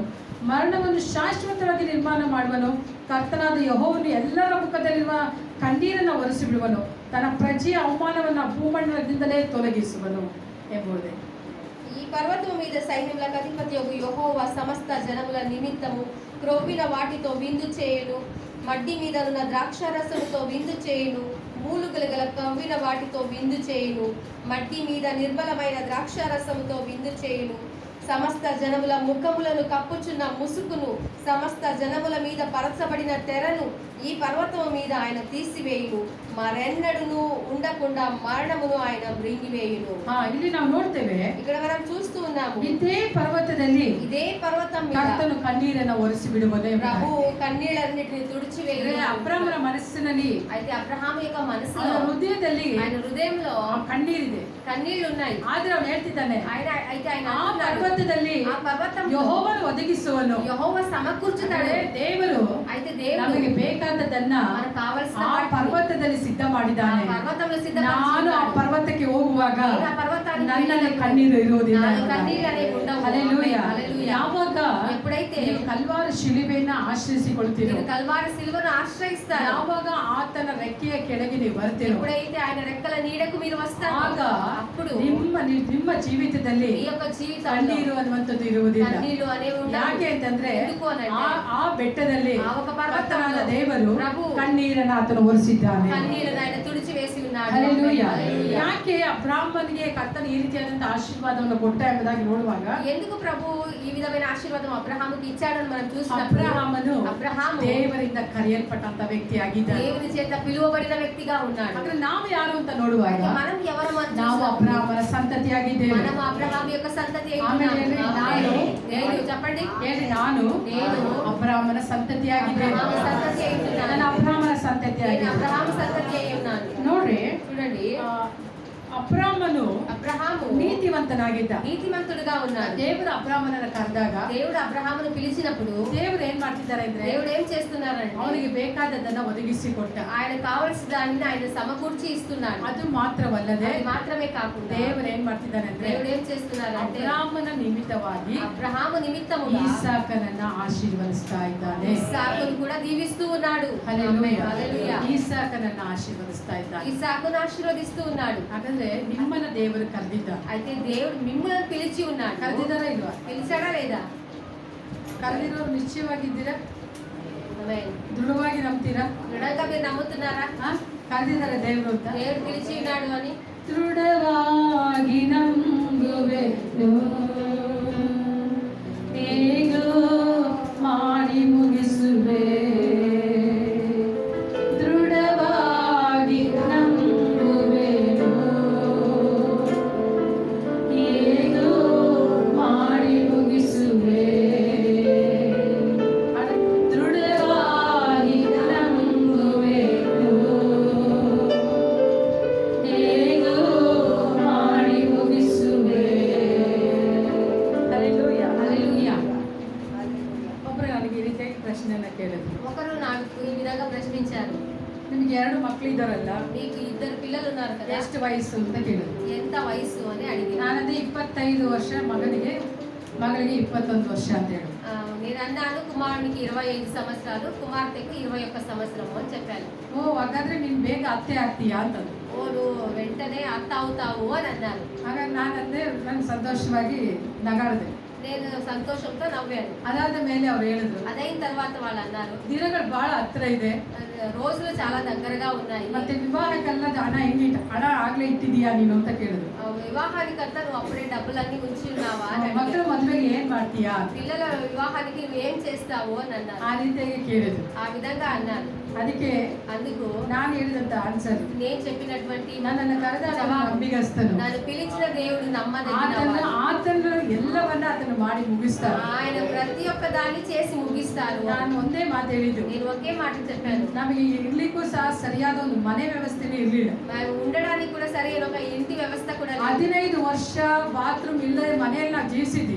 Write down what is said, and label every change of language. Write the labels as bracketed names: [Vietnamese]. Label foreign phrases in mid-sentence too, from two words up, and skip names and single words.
[Kannada] ಮರಣವನ್ನು ಶಾಶ್ವತವಾಗಿ ನಿರ್ಮಾಣ ಮಾಡುವನು. ಕರ್ತನಾದ ಯೆಹೋವನು ಎಲ್ಲರ ಮುಖದಲ್ಲಿರುವ ಕಣ್ಣೀರನ್ನು ಒರೆಸಿಬಿಡುವನು. ತನ್ನ ಪ್ರಜೆಯ ಅವಮಾನವನ್ನು ಭೂಮಂಡಲದಿಂದಲೇ ತೊಲಗಿಸುವನು ಎಂಬುದೇ. [Telugu] ఈ పర్వతం మీద సైన్యములకు అధిపతి యెహోవా సమస్త జనముల నిమిత్తము క్రొవ్విన వాటితో విందు చేయును, మడ్డి మీద ఉన్న ద్రాక్షారసముతో విందు చేయును, మూలుగలు గల కవ్విన వాటితో విందు చేయును, మడ్డి మీద నిర్మలమైన ద్రాక్షారసముతో విందు చేయును. సమస్త జనముల ముఖములను కప్పుచున్న ముసుకును, సమస్త జనముల మీద పరచబడిన తెరను ఈ పర్వతము మీద ఆయన తీసివేయును, మరెన్నడును ఉండకుండా మరణమును ఆయన మృంగివేయును. [Kannada] ಇಲ್ಲಿ ನಾವು ನೋಡ್ತೇವೆ, [Telugu] ఇక్కడ మనం చూస్తూ ఉన్నాము, [Kannada] ಇದೇ ಪರ್ವತದಲ್ಲಿ [Telugu] ఇదే పర్వతం మీద [Kannada] ಕರ್ತನು ಕಣ್ಣೀರನ್ನು ಒರೆಸಿ ಬಿಡುವುದೇ [Telugu] ప్రభు కన్నీళ్ళన్నిటిని [Kannada] ಅಂದ್ರೆ [Telugu] తుడిచివేయును. [Kannada] ಅಬ್ರಾಮನ ಮನಸ್ಸಿನಲ್ಲಿ, [Telugu] అయితే అబ్రహాము యొక్క [Kannada] ಅವನ [Telugu] మనసులో, [Kannada] ಹೃದಯದಲ್ಲಿ [Telugu] ఆయన హృదయంలో [Kannada] ಕಣ್ಣೀರಿದೆ. [Telugu] కన్నీళ్లు ఉన్నాయి. [Kannada] ಆದ್ರೆ ಅವನು ಹೇಳ್ತಿದ್ದಾನೆ, [Telugu] అయితే ఆయన [Kannada] ಆ [Telugu] అంటున్నాడు, [Kannada] ಪರ್ವತದಲ್ಲಿ [Telugu] ఆ పర్వతంలో [Kannada] ಯೆಹೋವನು ಒದಗಿಸುವನು. [Telugu] యెహోవా సమకూర్చుతాడు. [Kannada] ದೇವರು [Telugu] అయితే దేవుడు [Kannada] ನಮಗೆ ಬೇಕಾದದನ್ನ [Telugu] మనకు కావలసిన [Kannada] ಆ [Telugu] వాటిని [Kannada] ಪರ್ವತದಲ್ಲಿ ಸಿದ್ಧ [Telugu] ఆ [Kannada] ಮಾಡಿದ್ದಾನೆ. [Telugu] పర్వతంలో [Kannada] ನಾನು ಆ [Telugu] సిద్ధపరచుకున్నాడు. [Kannada] ಪರ್ವತಕ್ಕೆ ಹೋಗುವಾಗ [Telugu] నేను ఆ పర్వతానికి [Kannada] ನನ್ನಲ್ಲಿ [Telugu] వెళ్ళినప్పుడు [Kannada] ಕಣ್ಣೀರು ಇರುವುದಿಲ್ಲ. [Telugu] నాకు కన్నీళ్ళు అనేవి ఉండవు. హల్లెలూయా. హల్లెలూయా. [Kannada] ಯಾವಾಗ [Telugu] ఎప్పుడైతే [Kannada] ನೀವು ಕಲ್ವಾರಿ ಶಿಲುಬೆಯನ್ನ ಆಶ್ರಯಿಸಿಕೊಳ್ತೀರೋ, [Telugu] నేను కల్వారి సిలువను ఆశ్రయిస్తాను, [Kannada] ಯಾವಾಗ ಆತನ ರೆಕ್ಕೆಯ ಕೆಳಗೆ ನೀವು ಬರ್ತೀರೋ, [Telugu] ఎప్పుడైతే ఆయన రెక్కల నీడకు మీరు వస్తారు, [Kannada] ಆಗ [Telugu] అప్పుడు [Kannada] ನಿಮ್ಮ ಜೀವಿತದಲ್ಲಿ [Telugu] ఈ యొక్క జీవితంలో [Kannada] ಕಣ್ಣೀರು ಅನ್ನುವಂಥದ್ದು ಇರುವುದಿಲ್ಲ. [Telugu] కన్నీళ్ళు అనేవి ఉండవు. [Kannada] ಯಾಕೆ ಅಂತಂದ್ರೆ [Telugu] ఎందుకు అనంటే, [Kannada] ಆ ಬೆಟ್ಟದಲ್ಲಿ [Telugu] ఆ ఒక పర్వతంలో [Kannada] ಕರ್ತನಾದ ದೇವರು [Telugu] ప్రభు [Kannada] ಕಣ್ಣೀರನ್ನು ಆತನು ಒರೆಸಿದ್ದಾನೆ. [Telugu] కన్నీళ్ళను ఆయన తుడిచి వేసి ఉన్నాడు. [Kannada] ಹಲ್ಲೆಲೂಯಾ. [Telugu] హల్లెలూయా. [Kannada] ಯಾಕೆ ಅಬ್ರಾಹ್ಮನಿಗೆ ಕರ್ತನ ಈ ರೀತಿಯಾದಂತಹ ಆಶೀರ್ವಾದವನ್ನು ಕೊಟ್ಟ ಎಂಬುದಾಗಿ ನೋಡುವಾಗ, [Telugu] ఎందుకు ప్రభు ఈ విధమైన ఆశీర్వాదం అబ్రహాముకి ఇచ్చాడని మనం చూసినప్పుడు, [Kannada] ಅಬ್ರಹಾಮನು [Telugu] అబ్రహాము [Kannada] ದೇವರಿಂದ ಕರೆಯಲ್ಪಟ್ಟಂತ ವ್ಯಕ್ತಿಯಾಗಿದ್ದಾನೆ. [Telugu] దేవుని చేత పిలువబడిన వ్యక్తిగా ఉన్నాడు. [Kannada] ಅಂದ್ರೆ ನಾವು ಯಾರು ಅಂತ ನೋಡುವಾಗ [Telugu] అయితే మనం ఎవరు అని [Kannada] ನಾವು [Telugu] చూసినప్పుడు, [Kannada] ಅಬ್ರಹಾಮನ ಸಂತತಿಯಾಗಿದ್ದೇವೆ. [Telugu] మనం అబ్రహాము యొక్క సంతతి అయి ఆమె ఉన్నాము. నేను చెప్పండి, [Kannada] ಹೇಳಿ, ನಾನು ಅಬ್ರಹಾಮನ ಸಂತತಿಯಾಗಿದ್ದೇನೆ. [Telugu] అబ్రహాము సంతతి అయి ఉన్నాను. [Kannada] ನಾನು ಅಬ್ರಹಾಮನ [Telugu] నేను [Kannada] ಸಂತತಿಯಾಗಿದ್ದೇನೆ. [Telugu] అబ్రహాము సంతతి అయి ఉన్నాను. [Kannada] ನೋಡ್ರಿ, [Telugu] చూడండి, [Kannada] ಅಬ್ರಾಮನು [Telugu] అబ్రహాము [Kannada] ನೀತಿವಂತನಾಗಿದ್ದ. [Telugu] నీతిమంతుడుగా ఉన్నాడు. [Kannada] ದೇವರು ಅಬ್ರಾಮನನ್ನ ಕರೆದಾಗ [Telugu] దేవుడు అబ్రహామును పిలిచినప్పుడు [Kannada] ದೇವರು ಏನ್ ಮಾಡ್ತಿದ್ದಾರೆ ಅಂದ್ರೆ, [Telugu] దేవుడు ఏం చేస్తున్నారంటే, [Kannada] ಅವನಿಗೆ ಬೇಕಾದದನ್ನ ಒದಗಿಸಿಕೊಟ್ಟ. [Telugu] ఆయన కావలసిన దానిని ఆయన సమకూర్చి ఇస్తున్నాడు. [Kannada] ಅದು ಮಾತ್ರವಲ್ಲದೆ [Telugu] అది మాత్రమే కాకుండా [Kannada] ದೇವರು ಏನ್ ಮಾಡ್ತಿದ್ದಾನೆ ಅಂದ್ರೆ, [Telugu] దేవుడు ఏం చేస్తున్నారంటే, [Kannada] ಅಬ್ರಾಮನ ನಿಮಿತ್ತವಾಗಿ [Telugu] అబ్రహాము నిమిత్తముగా [Kannada] ಈಸಾಕನನ್ನ ಆಶೀರ್ವದಿಸ್ತಾ ಇದ್ದಾನೆ. [Telugu] ఇస్సాకును కూడా దీవిస్తూ ఉన్నాడు. [Kannada] ಹಲ್ಲೆಲೂಯಾ. [Telugu] హల్లెలూయా. [Kannada] ಈಸಾಕನನ್ನ ಆಶೀರ್ವದಿಸ್ತಾ ಇದ್ದಾನೆ. [Telugu] ఇస్సాకును ఆశీర్వదిస్తూ ఉన్నాడు. [Kannada] ಹಾಗಾದ್ರೆ ನಿಮ್ಮನ್ನ ದೇವರು ಕರೆದಿದ್ದ. [Telugu] అయితే దేవుడు మిమ్మల్ని పిలిచి ఉన్నాడు. [Kannada] ಕರೆದಿದ್ದಾರಾ ಇಲ್ವಾ? [Telugu] పిలిచాడా లేదా? [Kannada] ಕರೆದಿರೋರು ನಿಶ್ಚಯವಾಗಿದ್ದೀರಾ? [Telugu] ఆమేన్. [Kannada] ದೃಢವಾಗಿ ನಂಬ್ತೀರಾ? [Telugu] దృఢంగా మీరు నమ్ముతున్నారా [Kannada] ಕರೆದಿದ್ದಾರೆ ದೇವರು ಅಂತ? [Telugu] దేవుడు పిలిచి ఉన్నాడు అని? [Kannada] ದೃಢವಾಗಿ ನಂಬುವೆನು, ಹೇಗೋ ಮಾಡಿ ಮುಗಿಸುವೆ. ದೃಢವಾಗಿ ನಂಬುವೆನು, ಹೇಗೋ ಮಾಡಿ ಮುಗಿಸುವೆ. ದೃಢವಾಗಿ ನಂಬುವೆನು, ಹೇಗೋ ಮಾಡಿ ಮುಗಿಸುವೆ. ಹಲ್ಲೆಲೂಯಾ. [Telugu] హల్లెలూయా. [Kannada] ಒಬ್ಬರು ನನಗೆ ಈ ರೀತಿಯಾಗಿ ಪ್ರಶ್ನೆಯನ್ನ ಕೇಳಿದ್ರು. [Telugu] ఒకరు నాకు ఈ విధంగా ప్రశ్నించారు, [Kannada] ನಿಮ್ಗೆ 2 ಮಕ್ಕಳು ಇದ್ದಾರಲ್ಲ, [Telugu] మీకు 2 పిల్లలు ఉన్నారు కదా, [Kannada] ಎಷ್ಟು ವಯಸ್ಸು ಅಂತ ಕೇಳಿದ್ರು. [Telugu] ఎంత వయసు అని అడిగాను. [Kannada] ನಾನದೇ 25 ವರ್ಷ, ಮಗಳಿಗೆ 21 ವರ್ಷ ಅಂತ ಹೇಳಿ. [Telugu] నేను అన్నాను, కుమారునికి 25 సంవత్సరాలు, కుమార్తెకు 21 సంవత్సరము అని చెప్పాను. [Kannada] ಓ, ಹಾಗಾದ್ರೆ ನೀನ್ ಬೇಗ ಅತ್ತೆ ಆಗ್ತೀಯಾ ಅಂತಂದ್ರು. [Telugu] ఓ, నువ్వు వెంటనే అత్త అవుతావు అని అన్నారు. [Kannada] ಹಾಗಾಗಿ ನಾನಂದ್ರೆ ನಾನು ಸಂತೋಷವಾಗಿ ನಗಾಡಿದೆ. [Telugu] నేను సంతోషంతో నవ్వాను. [Kannada] ಅದಾದ ಮೇಲೆ ಅವ್ರು ಹೇಳಿದ್ರು, [Telugu] అదైన తర్వాత వాళ్ళు అన్నారు, [Kannada] ದಿನಗಳು ಬಹಳ ಹತ್ರ ಇದೆ, [Telugu] రోజులు చాలా దగ్గరగా ఉన్నాయి, [Kannada] ಮತ್ತೆ ವಿವಾಹಕ್ಕೆಲ್ಲ ಹಣ ಹಣ ಆಗ್ಲೇ ಇಟ್ಟಿದೀಯಾ ನೀನು ಅಂತ ಕೇಳಿದ್ರು. [Telugu] వివాహానికంతా నువ్వు అప్పుడే డబ్బులన్నీ ఉంచి ఉన్నావా అని [Kannada] ಮಕ್ಕಳ [Telugu] అడిగారు. [Kannada] ಮದ್ವೆಗೆ ఏం ಮಾಡ್ತೀಯಾ, [Telugu] పిల్లల వివాహానికి నువ్వు ఏం చేస్తావు అని అన్నారు. [Kannada] ಆ ರೀತಿಯಾಗಿ ಕೇಳಿದ್ರು. [Telugu] ఆ విధంగా అన్నారు. [Kannada] ಅದಕ್ಕೆ [Telugu] అందుకు [Kannada] ನಾನು ಹೇಳಿದಂತ ಆನ್ಸರ್, [Telugu] నేను చెప్పినటువంటి [Kannada] ನನ್ನನ್ನು ಕರೆದ ನಂಬಿಗಸ್ತನು, [Telugu] నన్ను పిలిచిన దేవుడు [Kannada] ಆತನು [Telugu] నమ్మదగినవాడు. [Kannada] ಎಲ್ಲವನ್ನ ಆತನು ಮಾಡಿ ಮುಗಿಸ್ತಾನೆ. [Telugu] ఆయన ప్రతి ఒక్క దాన్ని చేసి ముగిస్తారు. [Kannada] ನಾನು ಒಂದೇ ಮಾತು ಹೇಳಿದ್ದು, [Telugu] నేను ఒకే మాట చెప్పాను, [Kannada] ನಮಗೆ ಇರ್ಲಿಕ್ಕೂ ಸಹ ಸರಿಯಾದ ಒಂದು ಮನೆ ವ್ಯವಸ್ಥೆನೇ ಇರ್ಲಿಲ್ಲ. [Telugu] మనం ఉండడానికి కూడా సరైన ఒక ఇంటి వ్యవస్థ కూడా లేదు. [Kannada] 15 ವರ್ಷ ಬಾತ್ರೂಮ್ ಇಲ್ಲದೆ ಮನೆಯಲ್ಲಿ ನಾವು ಜೀವಿಸಿದ್ವಿ.